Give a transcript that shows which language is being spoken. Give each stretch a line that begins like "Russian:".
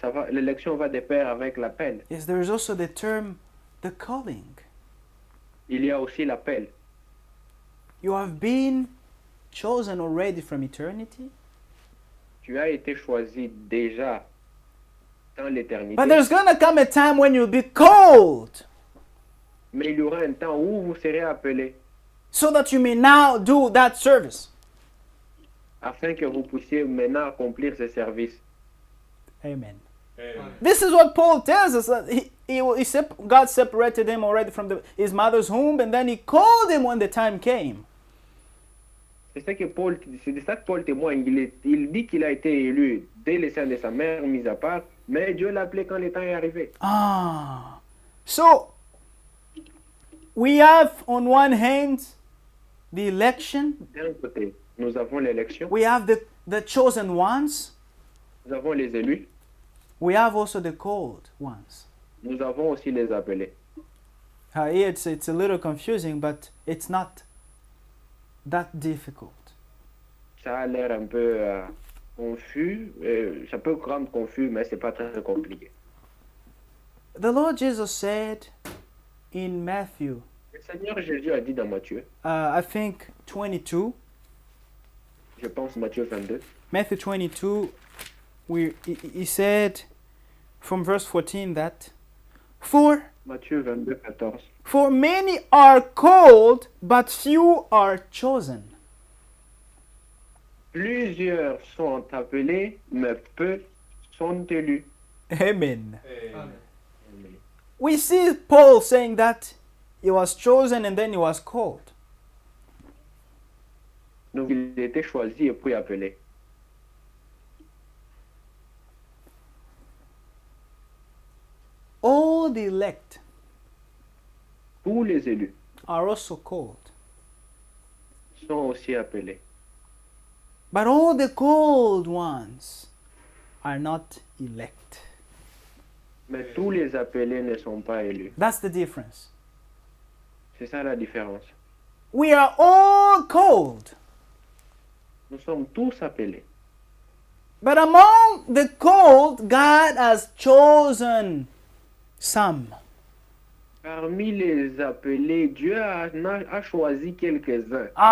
French: l'élection va de pair avec l'appel.
English: Yes, there is also the term, the calling.
French: Il y a aussi l'appel.
English: You have been chosen already from eternity,
French: Tu as été choisi déjà dans l'éternité.
English: but there's gonna come a time when you'll be called,
French: Mais il y aura un temps où vous serez appelés
English: so that you may now do that service.
French: afin que vous puissiez maintenant accomplir ce service. Amen. Amen.
English: This is what Paul tells us. That God separated him already from his mother's womb, and then he called him when the time came.
French: C'est de ça que Paul témoigne. Il dit qu'il a été élu dès le sein de sa mère, mis à part, mais Dieu l'a appelé quand le temps est arrivé.
English: So, we have on one hand the election,
French: D'un côté, nous avons l'élection,
English: we have the chosen ones,
French: nous avons les élus,
English: we have also the called ones.
French: nous avons aussi les appelés.
English: Here it's a little confusing, but it's not that difficult.
French: Ça a l'air un peu confus, ça peut rendre confus, mais c'est pas très compliqué.
English: The Lord Jesus said in Matthew,
French: Le Seigneur Jésus a dit dans Matthieu,
English: I think 22,
French: je pense Matthieu 22,
English: Matthew 22, he said from verse 14 that,
French: Matthieu 22, 14.
English: For many are called, but few are chosen.
French: Plusieurs sont appelés, mais peu sont élus. Amen. Amen.
English: We see Paul saying that he was chosen and then he was called.
French: Donc il a été choisi et puis appelé.
English: All the elect
French: Tous les élus
English: are also called,
French: sont aussi appelés.
English: but all the called ones are not elect.
French: Mais tous les appelés ne sont pas élus.
English: That's the difference.
French: C'est ça la différence.
English: We are all called,
French: Nous sommes tous appelés.
English: but among the called, God has chosen some.
French: Parmi les appelés, Dieu a choisi quelques-uns.